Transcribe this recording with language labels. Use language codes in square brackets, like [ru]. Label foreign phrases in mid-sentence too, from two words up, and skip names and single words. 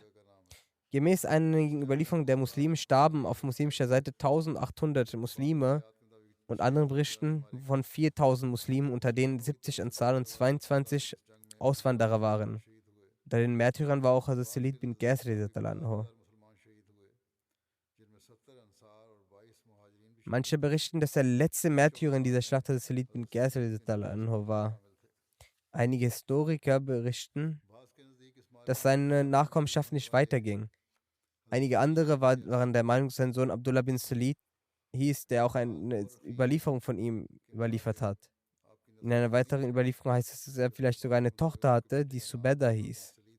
[de] Gemäß einigen Überlieferungen der Muslimen starben auf muslimischer Seite 1800 Muslime und anderen Berichten von 4000 Muslimen, unter denen 70 Ansar und 22 Auswanderer waren. Unter den Märtyrern war auch Hazrat Salid bin Qais [ar] رضي الله عنه. [de] Manche berichten, dass der letzte Märtyrer in dieser Schlacht Hazrat Salid bin Qais [ar] رضي الله عنه [de] war. Einige Historiker berichten, dass seine Nachkommenschaft nicht weiterging. Einige andere waren der Meinung, dass sein Sohn Abdullah bin Salid hieß, der auch eine Überlieferung von ihm überliefert hat. In einer weiteren Überlieferung heißt es, dass er vielleicht sogar eine Tochter hatte, die Subeda hieß.